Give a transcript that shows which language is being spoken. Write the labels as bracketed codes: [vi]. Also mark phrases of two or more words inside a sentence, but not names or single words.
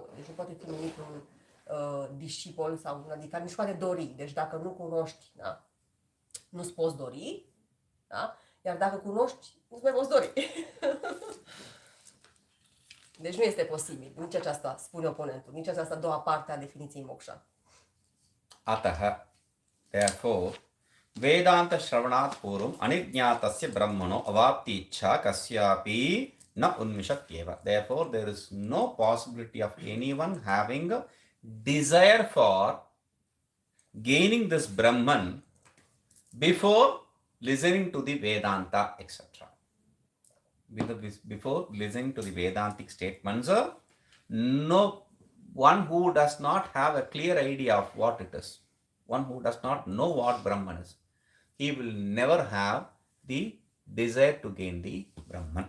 [ro] Deci nu poate fi numit un discipol sau un adhikari, nu-și poate dori. Deci dacă nu cunoști, da? Nu-ți poți dori, da? Iar dacă cunoști, nu-ți mai poți dori. Deci nu este posibil. Nici aceasta, spune oponentul, nici aceasta a doua parte a definiției moksha. [sa] Ataha, therefore, वेदान्त श्रवणात् पुरा अनिज्ञातस्य ब्रह्मणो अवाप्ति इच्छा कस्यापि न उन्मिषत्येव. [en] Therefore, there is no possibility of anyone having a desire for gaining this Brahman before listening to the Vedanta, etc. Before listening to the Vedantic statements, no one who does not have a clear idea of what it is, one who does not know what Brahman is, he will never have the desire to gain the Brahman.